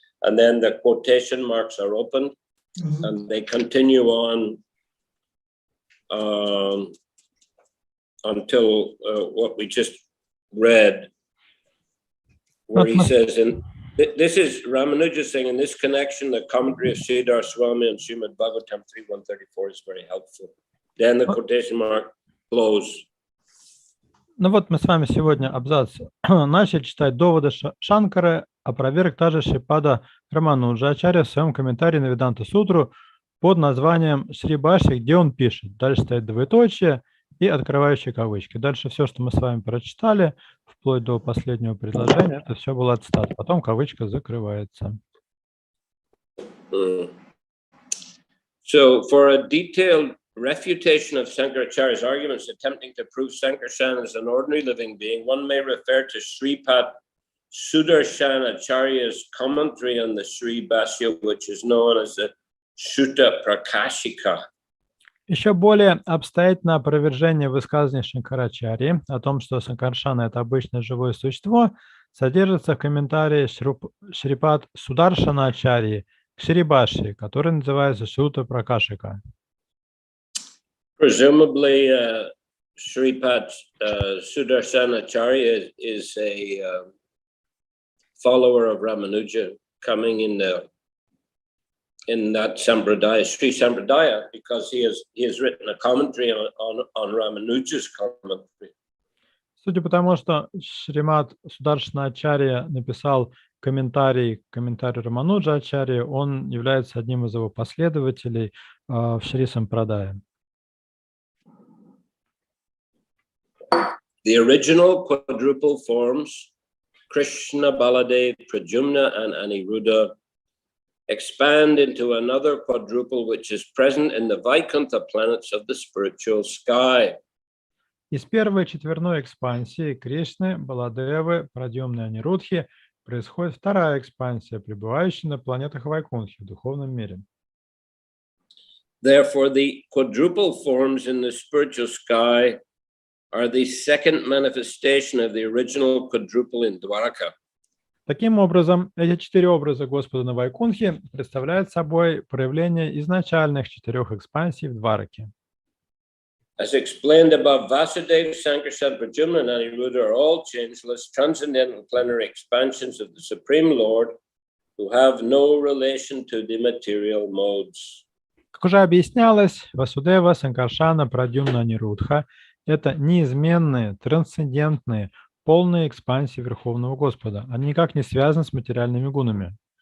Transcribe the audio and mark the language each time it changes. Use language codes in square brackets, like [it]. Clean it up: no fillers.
[en] And then the quotation marks are opened, and they continue on until what we just read, where he says, and this is Ramanuja saying, in this connection, the commentary of Sridhar Swami and Srimad Bhagavatam 3.134 is very helpful. Then the quotation mark close. [ru] Ну вот мы с вами сегодня абзац начали читать доводы Шанкары, опроверг также Шрипада Рамануджачарья в своем комментарии на Веданта Сутру под названием Шри Бхашья, где он пишет. Дальше стоит двоеточие и открывающие кавычки. Дальше все, что мы с вами прочитали, вплоть до последнего предложения, это все было цитата. Потом кавычка закрывается. [en] So for a detailed refutation of Shankaracharya's arguments attempting to prove Sankarshan as an ordinary living being, one may refer to Sripat Sudarshanacharya's commentary on the Sri Bhashya, which is known as the Sutta Prakashika. [ru] Еще более обстоятельное опровержение высказывания Шанкарачарьи о том, что Санкаршана – это обычное живое существо, содержится в комментарии Шрипад Сударшаначарьи к Шри Бхашье, который называется Сutta Prakashika. [en] Presumably, Sripad Sudarsanacharya is a follower of Ramanuja coming in the in that Sampradaya, Sri Sampradaya, because he has written a commentary on Ramanuja's commentary. [ru] Судя по тому, что Шримад Сударшана-ачарья написал комментарий к комментарию Рамануджа-ачарьи, он является одним из его последователей в Шри Сампрадае. [en] The original quadruple forms, Krishna, Baladev, Pradyumna, and Aniruddha, expand into another quadruple which is present in the Vaikuntha planets of the spiritual sky. [ru] Из первой четверной экспансии Кришны, Баладевы, Прадьюмны и Анирудхи происходит вторая экспансия, пребывающая на планетах Вайкунтхи в духовном мире. [en] Therefore, the quadruple forms in the spiritual sky are the second manifestation of the original quadruple in Dwaraka. [ru] Таким образом, эти четыре образа Господа на Вайкунтхе представляют собой проявление изначальных четырех экспансий в Двараке. [en] As explained above, Vasudeva, Sankarshan, Pradyumna, and Aniruddha are all changeless, transcendental plenary expansions of the Supreme Lord who have no relation to the material modes. [ru] Как уже объяснялось, Васудева, Санкаршана, Прадьюмна, Анирудха – это неизменные, трансцендентные, полные экспансии Верховного Господа. Они никак не связаны с материальными гунами.